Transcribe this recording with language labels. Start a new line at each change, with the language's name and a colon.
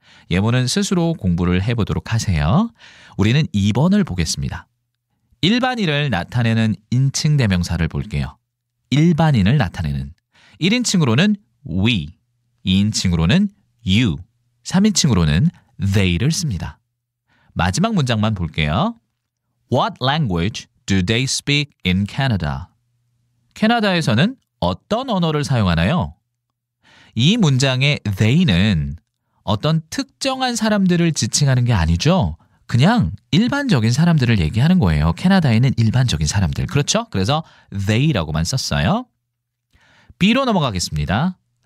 Korean: 예문은 스스로 공부를 해보도록 하세요. 우리는 2번을 보겠습니다. 일반인을 나타내는 인칭 대명사를 볼게요. 일반인을 나타내는 1인칭으로는 we, 2인칭으로는 you, 3인칭으로는 they를 씁니다. 마지막 문장만 볼게요.
English: What language do they speak in Canada?
Korean: 캐나다에서는 어떤 언어를 사용하나요? 이 문장의 they는 어떤 특정한 사람들을 지칭하는 게 아니죠. 그냥 일반적인 사람들을 얘기하는 거예요. 캐나다에 있는 일반적인 사람들. 그렇죠? 그래서 they라고만 썼어요. B로 넘어가겠습니다.